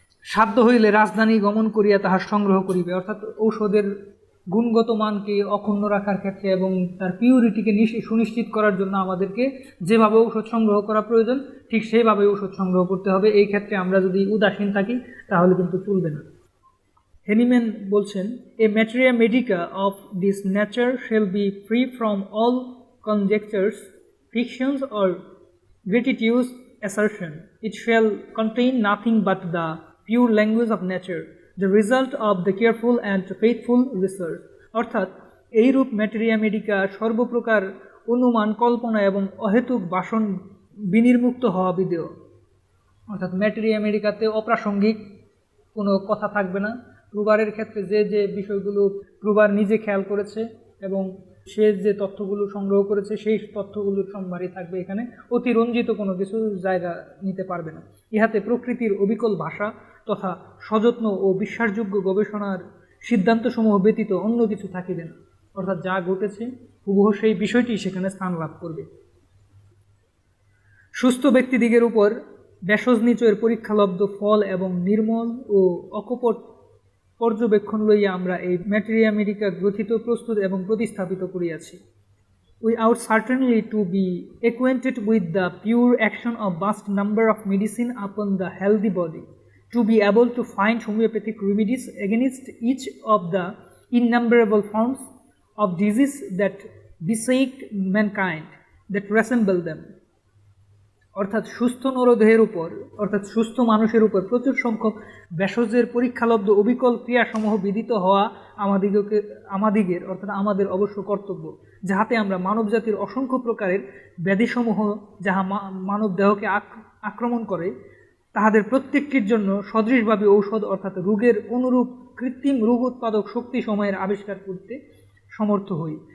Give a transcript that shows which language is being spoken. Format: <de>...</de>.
<bn>সাধ্য হইলে রাজধানী গমন করিয়া তাহার সংগ্রহ করিবে। অর্থাৎ ঔষধের গুণগত মানকে অক্ষুণ্ণ রাখার ক্ষেত্রে এবং তার পিউরিটিকে সুনিশ্চিত করার জন্য আমাদেরকে যেভাবে ঔষধ সংগ্রহ করা প্রয়োজন ঠিক সেইভাবে ঔষধ সংগ্রহ করতে হবে। এই ক্ষেত্রে আমরা যদি উদাসীন থাকি তাহলে কিন্তু চলবে না। হেনিম্যান বলছেন,</bn> <en>A materia medica of this nature shall be free from all conjectures, fictions or gratuitous assertion. It shall contain nothing but the pure language of nature, the result of the careful and faithful research.</en> <bn>অর্থাৎ এইরূপ materia Medica সর্বপ্রকার অনুমান, কল্পনা এবং অহেতুক বাসন বিনির্মুক্ত হওয়া বিধেয়। অর্থাৎ materia মেডিকাতে অপ্রাসঙ্গিক কোনো কথা থাকবে না। প্রুবারের ক্ষেত্রে যে যে বিষয়গুলো প্রুবার নিজে খেয়াল করেছে এবং সে যে তথ্যগুলো সংগ্রহ করেছে সেই তথ্যগুলোর সম্ভারই থাকবে, এখানে অতিরঞ্জিত কোনো কিছু জায়গা নিতে পারবে না। ইহাতে প্রকৃতির অবিকল ভাষা তথা সযত্ন ও বিশ্বাসযোগ্য গবেষণার সিদ্ধান্তসমূহ ব্যতীত অন্য কিছু থাকিবে না, অর্থাৎ যা ঘটেছে হুবহু সেই বিষয়টি সেখানে স্থান লাভ করবে। সুস্থ ব্যক্তিদিগের উপর ভেষজ নিচয়ের পরীক্ষালব্ধ ফল এবং নির্মল ও অকপট পর্যবেক্ষণ লইয়া আমরা এই ম্যাটেরিয়া মেডিকা গ্রথিত, প্রস্তুত এবং প্রতিস্থাপিত করিয়াছি।</bn> <en>We ought certainly to be acquainted with the pure action of vast number of medicine upon the healthy body, to be able to find homeopathic remedies against each of the innumerable forms of disease that beset mankind, that resemble them.</en> <bn>অর্থাৎ সুস্থ নরদেহের উপর, অর্থাৎ সুস্থ মানুষের উপর প্রচুর সংখ্যক ভেষজের পরীক্ষালব্ধ অবিকল ক্রিয়াসমূহ বিদিত হওয়া আমাদিগের অর্থাৎ আমাদের অবশ্য কর্তব্য, যাহাতে আমরা মানবজাতির অসংখ্য প্রকারের ব্যাধিসমূহ যাহা মানব দেহকে আক্রমণ করে তাহাদের প্রত্যেকটির জন্য সদৃশভাবে ঔষধ অর্থাৎ রোগের অনুরূপ কৃত্রিম রোগ উৎপাদক শক্তি সময়ের আবিষ্কার করতে সমর্থ হই।</bn>